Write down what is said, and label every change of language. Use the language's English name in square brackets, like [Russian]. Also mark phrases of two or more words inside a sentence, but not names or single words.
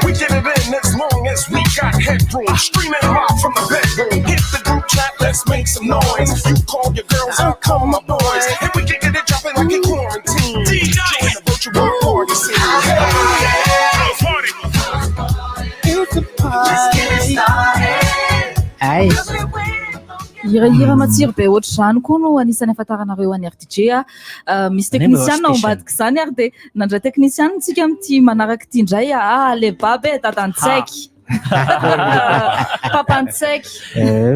[English] We get it in as long as we got headroom, streaming live from the bedroom, hit the group chat, let's make some noise. You call your girls, I'll call my boys, and we can get it jumping like in quarantine. DJ in the virtual party scene. It's a party. Let's get it started. Ay. [Malagasy] Hirahira matsiro be ohatry zany koa no anisan'ny ahafantaranareo any RDJ. Misy teknisianina ao ambadika zany ary de nandray teknisianina tsika amity manaraka ty indray le babe dadantsaiky papantsaiky